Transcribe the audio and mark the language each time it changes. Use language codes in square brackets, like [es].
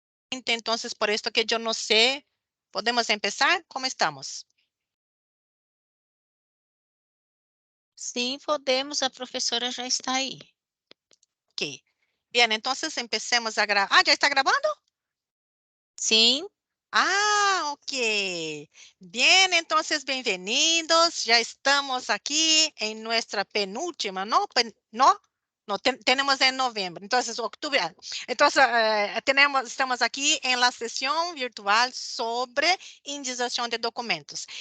[es] Entonces, por esto que yo no sé, ¿podemos empezar? ¿Cómo estamos? [pt] Sim, podemos, a professora já está aí. Ok. [es] Bien, entonces empecemos a grabar. Ah, ¿ya está grabando? [pt] Sim, [es] Ah, ok. Bien, entonces bienvenidos. Ya estamos aquí en nuestra penúltima, ¿no? No, tenemos en noviembre, entonces octubre. Entonces, estamos aquí en la sesión virtual sobre indización de documentos.